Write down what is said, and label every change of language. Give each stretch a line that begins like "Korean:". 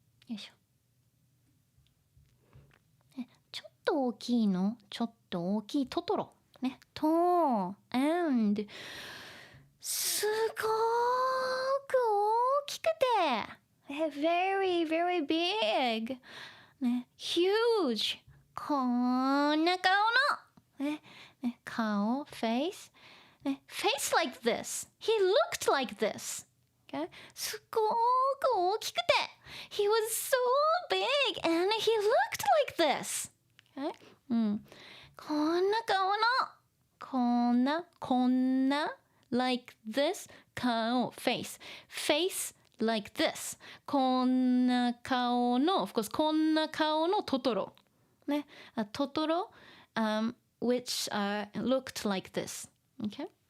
Japanese: よいしょ、ね、ちょっと大きいのちょっと大きいトトロねと
English: and
Japanese: すごく大きくて
English: very very big ね huge
Japanese: こんな顔のね顔
English: face ね face like this he looked like this okay?
Japanese: すごく大きくて
English: he was so big and he looked like this okay?
Japanese: こんな顔のこんな
English: like this 顔 face like this こんな顔の of course
Japanese: こんな顔のトトロねトトロ、
English: which looked like this okay?